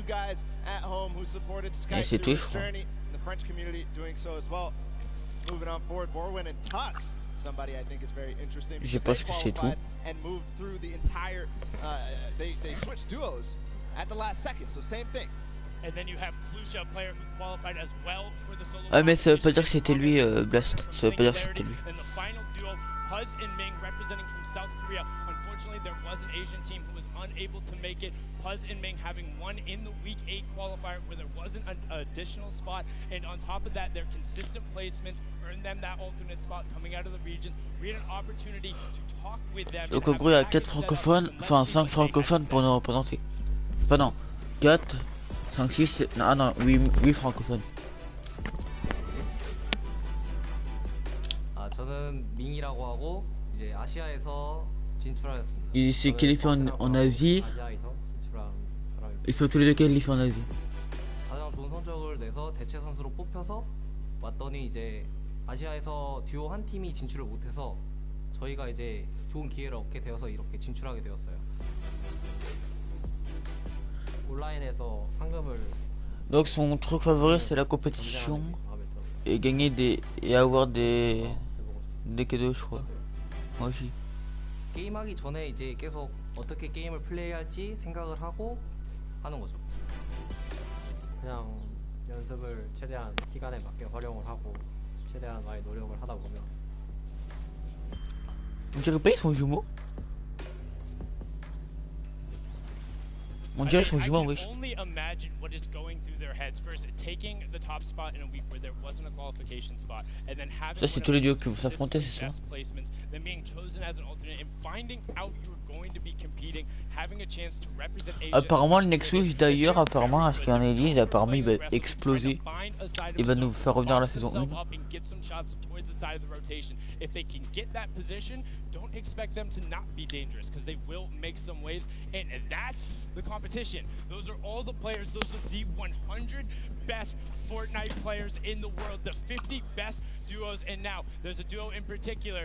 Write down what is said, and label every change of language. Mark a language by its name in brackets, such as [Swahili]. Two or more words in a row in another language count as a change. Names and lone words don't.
[French] Et c'est tout, je crois. Je pense que c'est tout. Ah mais ça veut pas dire que c'était lui, Blast. Ça veut pas dire que c'était lui. [English] Puzz and Ming representing from South Korea. Unfortunately, there was an Asian team who was unable to make it. Puzz and Ming having won in the Week 8 qualifier where there wasn't an additional spot. And on top of that, their consistent placements earned them that alternate spot coming out of the region. We had an opportunity to talk with them. [French] Donc en gros, il y a 4 francophones, enfin 5 francophones pour nous représenter. Enfin non, 4, 5, 6, ah non, 8 francophones. [Korean] 저는 밍이라고 하고 이제 아시아에서 진출하였습니다. [French] Il s'est qualifié en Asie. Ils sont tous les deux qualifiés en Asie. [Korean] 가장 좋은 성적을 내서 대체 선수로 뽑혀서 왔더니 이제 아시아에서 듀오 한 팀이 진출을 못해서 저희가 이제 좋은 기회를 얻게 되어서 이렇게 진출하게 되었어요. 온라인에서 상금을. [French] Donc son truc favori c'est la compétition et gagner des et avoir des cadeaux, je crois. Moi aussi. [Korean] 게임하기 전에 이제 계속 어떻게 게임을 플레이할지 생각을 하고 하는 거죠. 그냥 연습을 최대한 시간에 맞게 활용을 하고 최대한 많이 노력을 하다 보면. [French] On dirait pas ils sont jumeaux. On dirait son joueur, oui. [English] Only imagine what is going through their heads first, taking the top spot in a week where there wasn't a qualification spot, and then having [French] ça c'est tous les duos que vous s'affrontez, c'est ça? [English] best placements, then being chosen as an alternate and finding out you're going to be competing, having a chance to represent Asia. [French] Apparemment le Nexus d'ailleurs, apparemment à ce qu'il y en est dit, apparemment il va exploser. Il va nous faire revenir à la saison 1. [English] If they can get that position, don't expect them to not be dangerous because they will make some waves, and that's the competition. Those are all the players. Those are the 100 best Fortnite players in the world, the 50 best duos, and now there's a duo in particular.